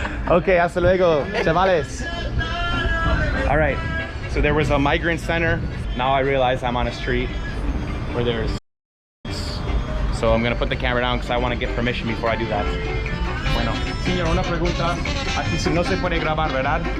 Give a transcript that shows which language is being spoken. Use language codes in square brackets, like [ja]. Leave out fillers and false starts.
[es] Ok, hasta luego, chavales. [en] All right, so there was a migrant center. Now I realize I'm on a street where there's... So I'm gonna put the camera down because I want to get permission before I do that. [es] Bueno, señor, una pregunta. Aquí no se puede grabar, ¿verdad?